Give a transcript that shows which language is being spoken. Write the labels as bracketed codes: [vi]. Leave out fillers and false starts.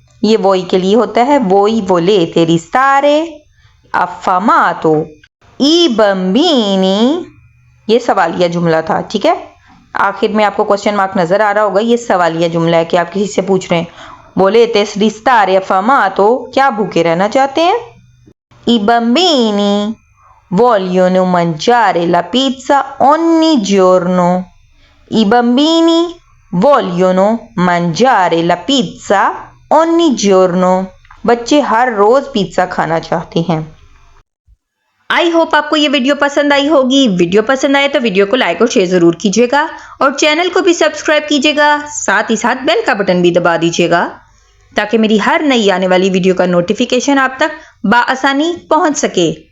[hi] ये वोई के लिए होता है, [it] वोई वोलेते रिस्तारे अफामातो। ई बम्बीनी, [hi] ये सवालिया जुमला था, ठीक है। आखिर में आपको क्वेश्चन मार्क नजर आ रहा होगा, ये सवालिया जुमला है कि आप किसी से पूछ रहे हैं, [it] वोलेते रिस्तारे अफामातो, [hi] क्या भूखे रहना चाहते हैं? [it] I bambini vogliono mangiare la pizza ogni giorno. I bambini vogliono mangiare la pizza ogni giorno. [hi] बच्चे हर रोज पिज्जा खाना चाहते हैं। आई होप आपको ये वीडियो पसंद आई होगी। वीडियो पसंद आए तो वीडियो को लाइक और शेयर जरूर कीजिएगा और चैनल को भी सब्सक्राइब कीजिएगा, साथ ही साथ बेल का बटन भी दबा दीजिएगा ताकि मेरी हर नई आने वाली वीडियो का नोटिफिकेशन आप तक बाआसानी पहुंच सके।